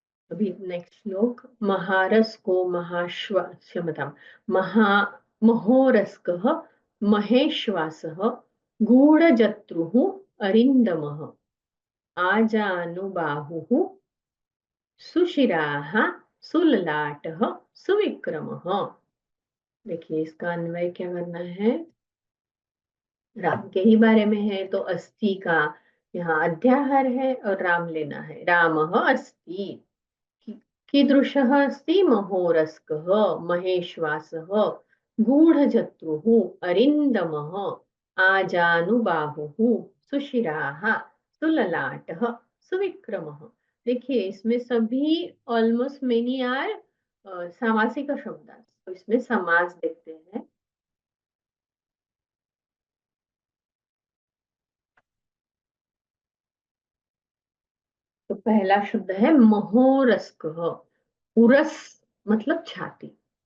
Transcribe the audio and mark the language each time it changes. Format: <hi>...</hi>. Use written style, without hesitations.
<hi>अभी नेक्स्ट श्लोक,</hi> <sa>महारस को महाश्व क्षमता महोरस्कः, महेश्वासः, गूढ़जत्रुः, अरिन्दमः, आजानुबाहुः, सुशिराः, सुललाटः, सुविक्रमः।</sa> <hi>देखिए इसका अन्वय क्या करना है, राम के ही बारे में है तो अस्थि का यहाँ अध्याहार है और राम लेना है।</hi> <sa>रामः अस्ति, कीदृशः अस्ति? महोरस्कः, महेश्वासः, गूढ़जत्रुः, अरिन्दमः, आजानुबाहुः, सुशिराः, सुललाटः, सुविक्रमः।</sa> <hi>देखिए इसमें सभी</hi> <en>almost many are</en> <hi>सामासिक शब्द, तो इसमें समास देखते हैं। तो पहला शब्द है महोरस्कः। उरस मतलब छाती।</hi>